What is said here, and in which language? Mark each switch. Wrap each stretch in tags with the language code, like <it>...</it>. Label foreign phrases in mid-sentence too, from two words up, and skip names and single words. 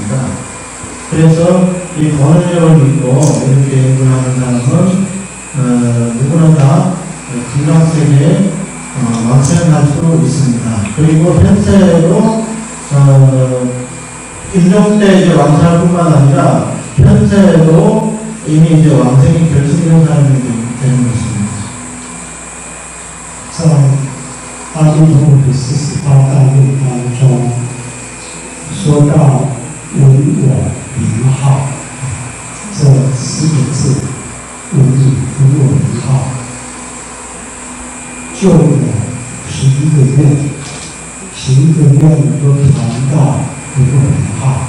<ko>그래서 이 본원력을 믿고 이렇게 연구하는 사람은 누구나 다 극락세계에 왕생할 수 있습니다. 그리고 현세에도 임종 때 이제 왕생할 뿐만 아니라 현세에도 이미 이제 왕생이 될 수 있는 사람이 되는 것입니다.</ko> <zh>在阿弥陀佛的48大愿当中，说到闻我名号这4个字，闻我名号，就有11个愿，11个愿都谈到闻我名号。</zh>